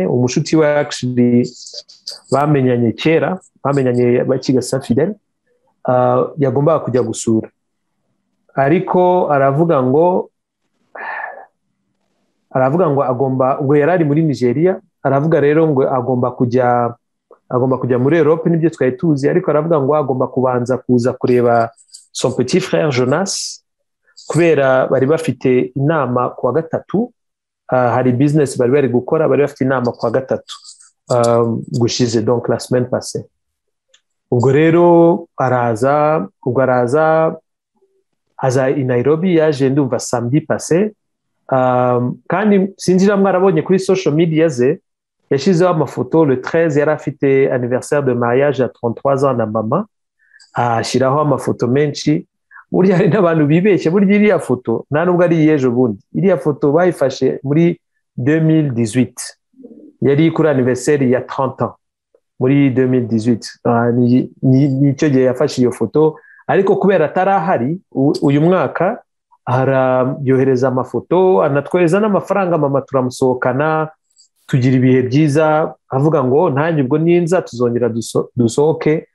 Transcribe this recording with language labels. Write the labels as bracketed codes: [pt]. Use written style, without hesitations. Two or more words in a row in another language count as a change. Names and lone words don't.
[rw] Umushuti we actually bamenyanye kera, bamenyanye bakiga Saint Fidèle, yagomba kujya gusura, ariko aravuga ngo ngo yari ari muri Nigeria. Aravuga rero ngo agomba kujya muri Europe, nibyo twari tuzi, ariko aravuga ngo agomba kuza kureba [fr] son petit frère [rw] Jonas, kubera bari bafite inama ku wa gatatu. Hari business bari gukora, bari bafite inama ku wa gatatu gushize, [fr] donc la semaine passée. [rw] Ubwo rero araza i Nairobi, yaje ndumva [fr] samedi passé. [rw] Kandi sinjira mwarabonye kuri [en] social media [rw] ze yashizeho amafoto. Le 13 yari afite [fr] anniversaire de mariage à 33 ans [rw] na mama, ashyiraho amafoto menshi. Burya hari n'abantu bibeshye, burya iriya foto nta nubwo ari yejo bundi. Iriya foto bayifashe muri 2018, yari kuri anniversaire ya 30 ans muri 2018. Nicyo gihe yafashe iyo foto ariko kubera atarahari uyu mwaka yohereza amafoto anatwohereza n'amafaranga, mama turamusohokana tugira ibihe byiza, avuga ngo ntange ubwo ninza tuzongera dusohoke.